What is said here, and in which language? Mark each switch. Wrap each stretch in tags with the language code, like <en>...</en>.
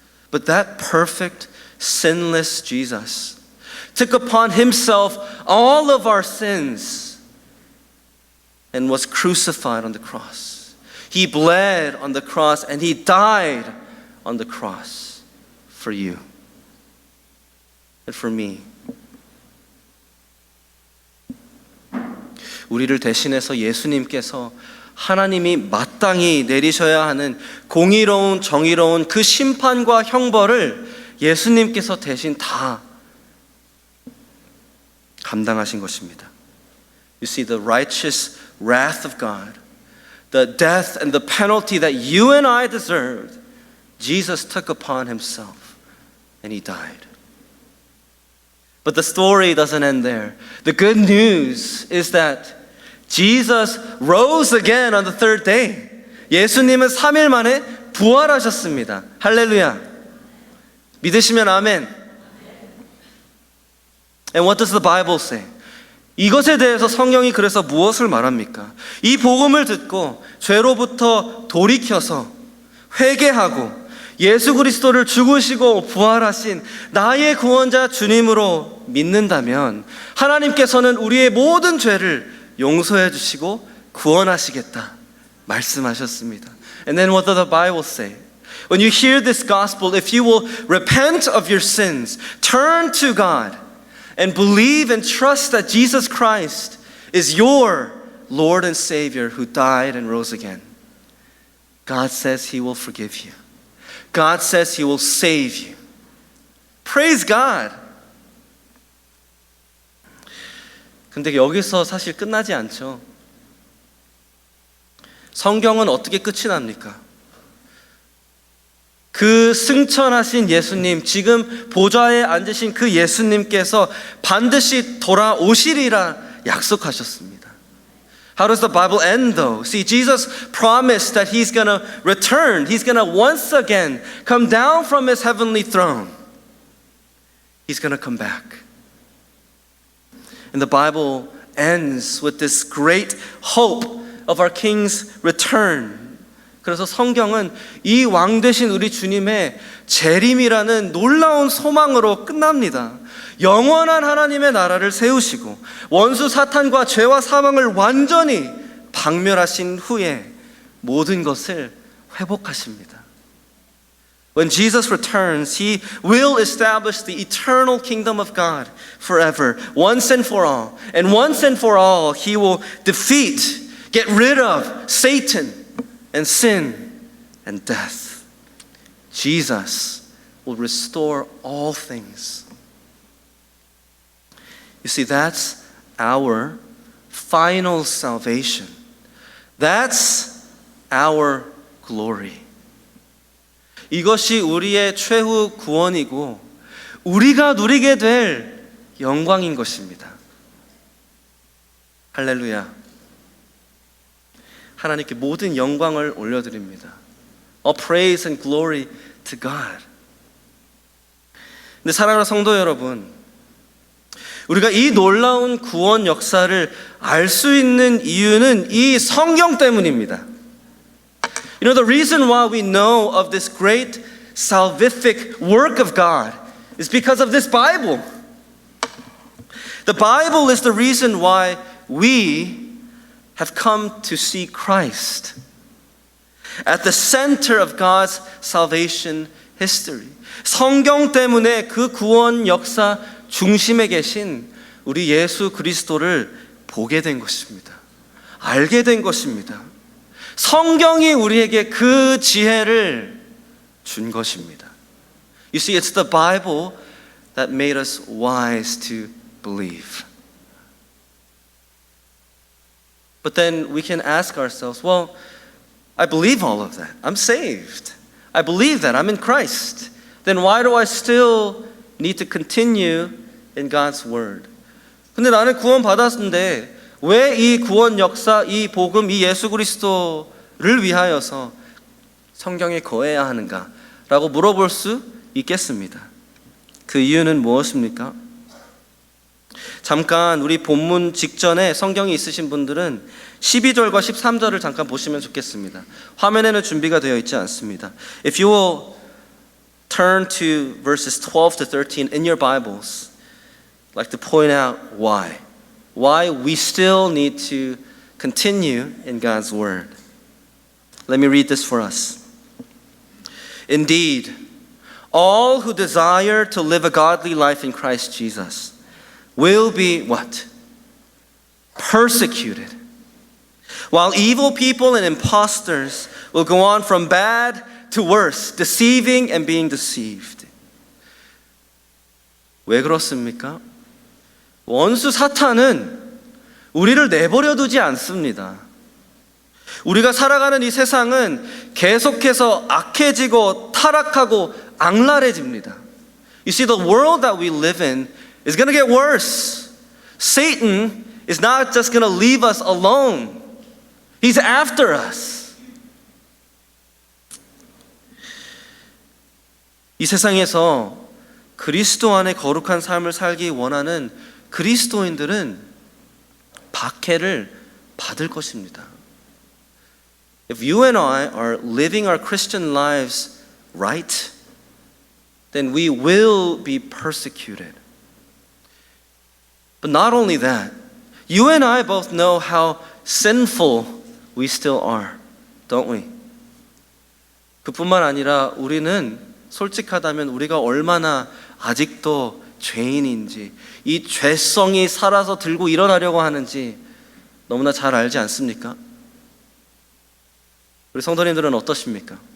<en>But that perfect, sinless Jesus took upon Himself all of our sins and was crucified on the cross. He bled on the cross and He died on the cross for you and for me.</en> <ko>우리를 대신해서 예수님께서 하나님이 마땅히 내리셔야 하는 공의로운 정의로운 그 심판과 형벌을 예수님께서 대신 다 감당하신 것입니다.</ko> <en>You see, the righteous wrath of God, the death and the penalty that you and I deserved, Jesus took upon Himself and He died. But the story doesn't end there. The good news is that Jesus rose again on the third day.</en> <ko>예수님은 3일 만에 부활하셨습니다. 할렐루야. 믿으시면 아멘.</ko> <en>And what does the Bible say?</en> <ko>이것에 대해서 성경이 그래서 무엇을 말합니까? 이 복음을 듣고 죄로부터 돌이켜서 회개하고 예수 그리스도를 죽으시고 부활하신 나의 구원자 주님으로 믿는다면 하나님께서는 우리의 모든 죄를 용서해 주시고 구원하시겠다 말씀하셨습니다.</ko> <en>And then what does the Bible say? When you hear this gospel, if you will repent of your sins, turn to God and believe and trust that Jesus Christ is your Lord and Savior who died and rose again. God says He will forgive you. God says He will save you. Praise God.</en> <ko>근데 여기서 사실 끝나지 않죠. 성경은 어떻게 끝이 납니까? 그 승천하신 예수님, 지금 보좌에 앉으신 그 예수님께서 반드시 돌아오시리라 약속하셨습니다.</ko> <en>How does the Bible end though? See, Jesus promised that He's going to return. He's going to once again come down from His heavenly throne. He's going to come back. And the Bible ends with this great hope of our King's return.</en> <ko>그래서 성경은 이 왕 되신 우리 주님의 재림이라는 놀라운 소망으로 끝납니다. 영원한 하나님의 나라를 세우시고 원수 사탄과 죄와 사망을 완전히 박멸하신 후에 모든 것을 회복하십니다.</ko> <en>When Jesus returns, He will establish the eternal kingdom of God forever, once and for all. And once and for all, He will defeat, get rid of Satan and sin and death. Jesus will restore all things. You see, that's our final salvation. That's our glory.</en> <ko>이것이 우리의 최후 구원이고 우리가 누리게 될 영광인 것입니다. 할렐루야. 하나님께 모든 영광을 올려드립니다.</ko> <en>All praise and glory to God.</en> <ko>근데 사랑하는 성도 여러분, 우리가 이 놀라운 구원 역사를 알 수 있는 이유는 이 성경 때문입니다.</ko> <en>You know, the reason why we know of this great salvific work of God is because of this Bible. The Bible is the reason why we have come to see Christ at the center of God's salvation history.</en> <ko>성경 때문에 그 구원 역사 중심에 계신 우리 예수 그리스도를 보게 된 것입니다. 알게 된 것입니다. 성경이 우리에게 그 지혜를 준 것입니다.</ko> <en>You see, it's the Bible that made us wise to believe. But then we can ask ourselves, well, I believe all of that. I'm saved. I believe that. I'm in Christ. Then why do I still need to continue in God's Word?</en> <ko>근데 나는 구원 받았는데 왜 이 구원 역사, 이 복음, 이 예수 그리스도를 위하여서 성경에 거해야 하는가? 라고 물어볼 수 있겠습니다. 그 이유는 무엇입니까? 잠깐 우리 본문 직전에 성경이 있으신 분들은 12절과 13절을 잠깐 보시면 좋겠습니다. 화면에는 준비가 되어 있지 않습니다.</ko> <en>If you will turn to verses 12 to 13 in your Bibles, I'd like to point out why we still need to continue in God's Word. Let me read this for us. Indeed, all who desire to live a godly life in Christ Jesus will be what? Persecuted. While evil people and impostors will go on from bad to worse, deceiving and being deceived.</en> <ko>왜 그렇습니까? 원수 사탄은 우리를 내버려 두지 않습니다. 우리가 살아가는 이 세상은 계속해서 악해지고 타락하고 악랄해집니다.</ko> <en>You see, the world that we live in is going to get worse. Satan is not just going to leave us alone. He's after us.</en> <ko>이 세상에서 그리스도 안에 거룩한 삶을 살기 원하는 그리스도인들은 박해를 받을 것입니다.</ko> <en>If you and I are living our Christian lives right, then we will be persecuted. But not only that, you and I both know how sinful we still are, don't we?</en> <ko>그뿐만 아니라 우리는 솔직하다면 우리가 얼마나 아직도 죄인인지, 이 죄성이 살아서 들고 일어나려고 하는지 너무나 잘 알지 않습니까? 우리 성도님들은 어떠십니까?</ko>